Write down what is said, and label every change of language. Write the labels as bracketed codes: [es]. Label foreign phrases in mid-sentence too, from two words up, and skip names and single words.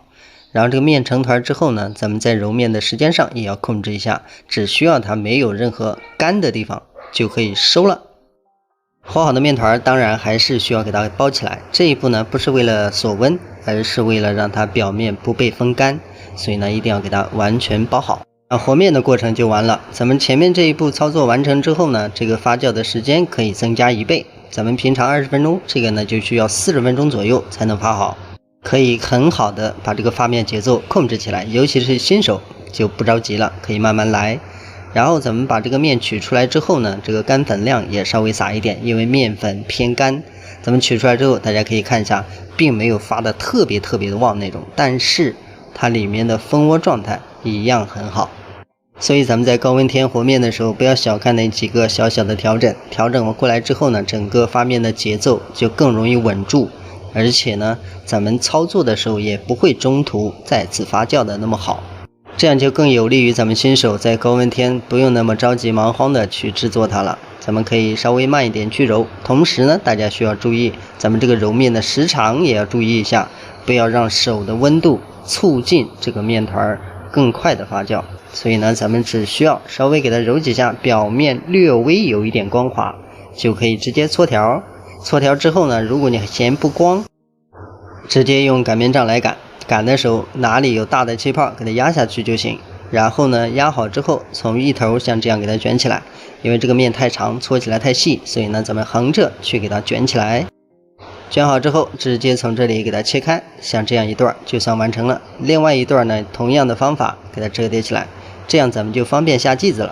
[zh] 然後這個面成團之後呢，咱們在揉面的時間上也要控制一下，只需要它沒有任何乾的地方就可以收了。和好的面团當然還是需要給它包起來，這一步呢不是為了鎖溫，而是為了讓它表面不被風乾，所以呢一定要給它完全包好。和面的過程就完了。咱們前面這一步操作完成之後呢，這個發酵的時間可以增加1倍。咱們平常20分鐘，這個呢就需要40分鐘左右才能發好，可以很好的把這個發面節奏控制起來。尤其是新手就不着急了，可以慢慢來。然後咱們把這個面取出來之後呢，這個乾粉量也稍微撒一點，因為面粉偏乾。咱們取出來之後，大家可以看一下，並沒有發的特別的旺那種，但是它裡面的蜂窩狀態一樣很好。所以咱們在高溫天和面的時候，不要小看那幾個小小的調整過來之後呢，整個發面的節奏就更容易穩住，而且呢咱們操作的時候也不會中途再次發酵的那麼好，這樣就更有利於咱們新手在高溫天不用那麼着急忙慌的去制作它了。咱們可以稍微慢一點去揉，同時呢大家需要注意，咱們這個揉面的時長也要注意一下，不要讓手的溫度促進這個面團更快的發酵。所以呢咱們只需要稍微給它揉幾下，表面略微有一點光滑，就可以直接搓條。搓條之後呢，如果你嫌不光，直接用擀面杖來擀，擀的时候哪裡有大的氣泡給它壓下去就行。然後呢壓好之後，從一頭像這樣給它捲起來，因為這個面太長，搓起來太細，所以呢咱們橫着去給它捲起來。捲好之後，直接從這裡給它切開，像這樣一段就算完成了。另外一段呢，同樣的方法給它折疊起來，這樣咱們就方便下劑子了。